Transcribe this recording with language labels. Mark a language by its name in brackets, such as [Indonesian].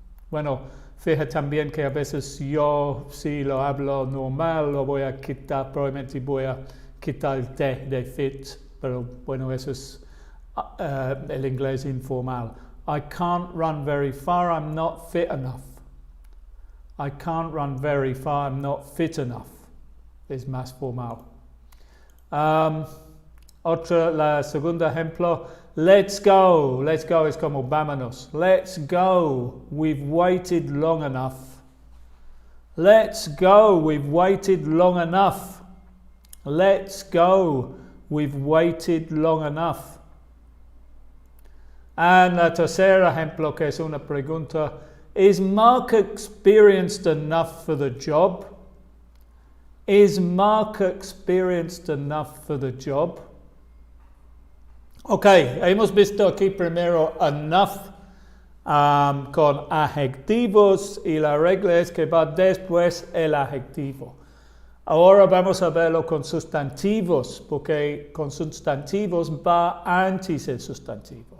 [Spanish] Bueno, fija también que a veces yo, si lo hablo normal, lo voy a quitar, probablemente voy a quitar el T de fit, pero bueno, eso es el inglés informal. [English] I can't run very far, I'm not fit enough. I can't run very far, I'm not fit enough. [Spanish] Es más formal. La segundo ejemplo, [English] let's go. Let's go [Spanish] es como vámonos. [English] Let's go. We've waited long enough. Let's go. We've waited long enough. Let's go. We've waited long enough. And [Spanish] el tercer ejemplo, que es una pregunta, [English] is Mark experienced enough for the job? Is Mark experienced enough for the job? [Spanish] Ok, hemos visto aquí primero enough con adjetivos y la regla es que va después el adjetivo. Ahora vamos a verlo con sustantivos, porque con sustantivos va antes el sustantivo.